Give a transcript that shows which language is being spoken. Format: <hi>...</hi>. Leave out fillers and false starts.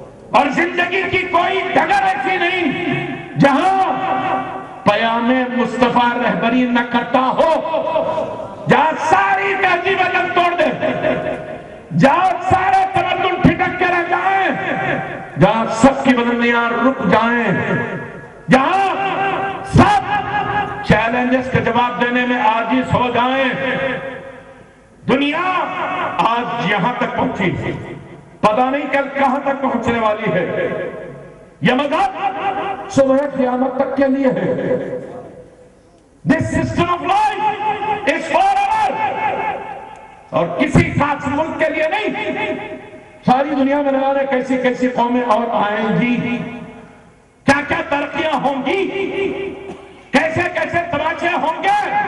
<ur>اور زندگی کی کوئی ڈگر ایسی نہیں جہاں پیام مصطفیٰ رہبری نہ کرتا ہو, جہاں ساری تہذیب لگ توڑ دے, جہاں سارے تمدن پھٹک کے رہ جائیں, جہاں سب کی بدلیاں رک جائیں, جہاں سب چیلنجز کے جواب دینے میں عاجز ہو جائیں. دنیا آج یہاں تک پہنچی, پتہ نہیں کل کہاں تک پہنچنے والی ہے. یہ مذہب صبح قیامت تک کے لیے ہے.</ur> <en>This system of life is forever.</en> <ur>اور کسی خاص ملک کے لیے نہیں, ساری دنیا میں نہ جانے کیسی کیسی قومیں اور آئیں گی, کیا کیا ترقیاں ہوں گی, کیسے کیسے تماشے ہوں گے.</ur>